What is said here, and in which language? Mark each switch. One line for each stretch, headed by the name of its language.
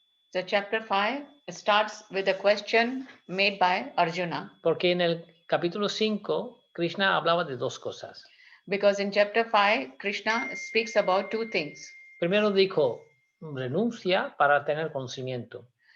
English: So chapter 5 starts with a question made by Arjuna.
Spanish: Porque en el capítulo 5, Krishna hablaba de dos cosas.
English: Because in chapter 5, Krishna speaks about two things.
Spanish: Primero dijo, renuncia para tener conocimiento.